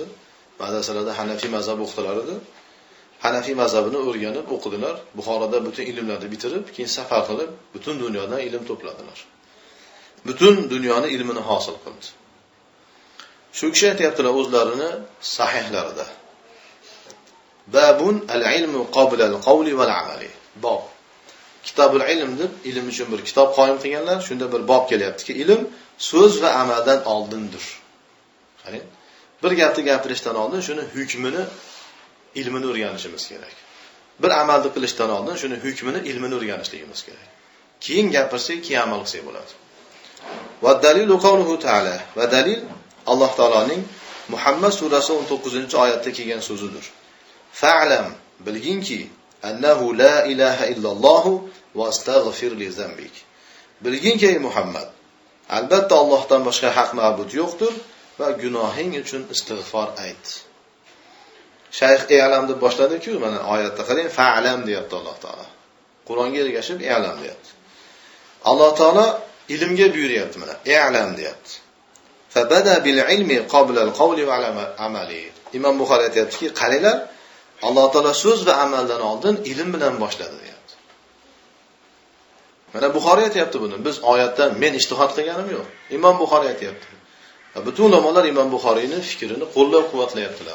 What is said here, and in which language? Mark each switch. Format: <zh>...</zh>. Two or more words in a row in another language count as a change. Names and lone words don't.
<uz>Madrasalarda Hanafi mazhab o'qitilar edi. Hanafi mazhabini o'rganib o'qidilar. Buxoroda butun ilmlarni bitirib, keyin safar qilib, butun dunyodan ilm to'pladilar. Butun dunyoni ilmini hosil qildi. Shu kishi aytayaptilar o'zlarini sahihlarida.</uz> <ar>باب العلم قبل القول والعمل. Bob. كتاب العلم</ar> <uz>deb ilm uchun bir kitob qoyim qilganlar. Shunda bir bob kelyaptiki, ilm so'z va amaldan oldindir. Qarang, bir gapni gapirishdan oldin shuni hukmini, ilmini o'rganishimiz kerak. Bir amalni qilishdan oldin shuni hukmini, ilmini o'rganishligimiz kerak. Keyin gapirsak, keyin amal qilsak bo'ladi.</uz> <ar>والدليل قوله تعالى.</ar> <uz>Va dalil Alloh taolaning Muhammad surasi 19-oyatda kelgan so'zidir. Fa'lam, bilginki,</uz> <ar>أنه لا إله إلا الله واستغفر لذنبك.</ar> <uz>Bilginki ey Muhammad, albatta Allohdan boshqa haq ma'bud yo'qdir va gunohing uchun istig'for ayt. Shayx i'lam deb boshladi-ku, mana oyatda qarang, fa'lam deyapti Alloh taolo. Qur'onga ergashib i'lam deyapti. Alloh taolo ilmga buyuryapti mana, i'lam deyapti.</uz> <ar>فبدأ بالعلم قبل القول والعمل.</ar> <uz>Imom Buxoriy aytayaptiki, qaranglar, Alloh taolo so'z va amaldan oldin ilm bilan boshladi deyapti. Mana Buxoriy aytayapti buni. Biz oyatdan men ijtihod qilganim yo'q. Imom Buxoriy aytayapti. Butun ulamolar Imom Buxoriyning fikrini qo'llab-quvvatlayaptilar.</uz>